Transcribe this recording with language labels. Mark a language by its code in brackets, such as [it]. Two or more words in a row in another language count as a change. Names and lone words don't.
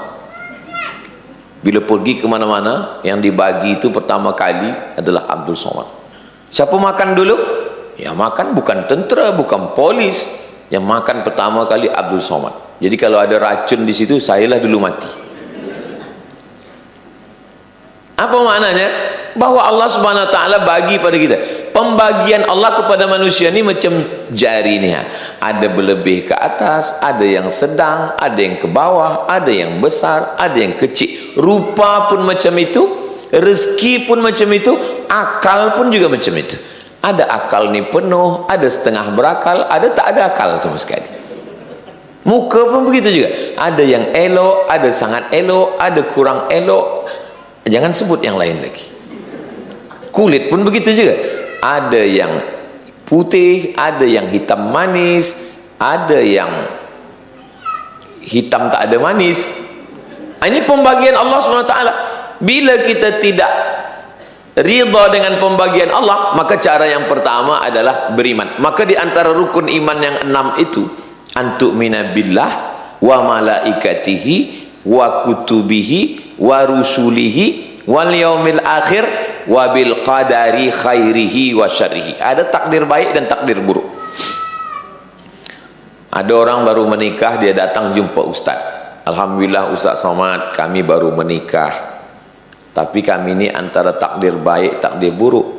[ms] Bila pergi ke mana-mana, yang dibagi itu pertama kali adalah Abdul Somad. Siapa makan dulu? Yang makan bukan tentera, bukan polis. Yang makan pertama kali Abdul Somad. Jadi kalau ada racun di situ, sayalah dulu mati. Apa maknanya? Bahwa Allah [ar] سبحانه وتعالى [ms] bagi pada kita. Pembagian Allah kepada manusia ini macam jari ni. Ada berlebih ke atas, ada yang sedang, ada yang ke bawah, ada yang besar, ada yang kecil. Rupa pun macam itu, rezeki pun macam itu, akal pun juga macam itu. Ada akal ni penuh, ada setengah berakal, ada tak ada akal sama sekali. Muka pun begitu juga. Ada yang elok, ada sangat elok, ada kurang elok. Jangan sebut yang lain lagi. Kulit pun begitu juga. Ada yang putih, ada yang hitam manis, ada yang hitam tak ada manis. Ini pembagian Allah SWT. Bila kita tidak ridha dengan pembagian Allah, maka cara yang pertama adalah beriman. Maka di antara rukun iman yang 6 itu, [ar] أن تؤمن بالله وملائكته وكتبه ورسله واليوم الآخر وبالقدر خيره وشره. [ms] Ada takdir baik dan takdir buruk. Ada orang baru menikah, dia datang jumpa ustaz. Alhamdulillah Ustaz Somad, kami baru menikah, tapi kami ini antara takdir baik, takdir buruk.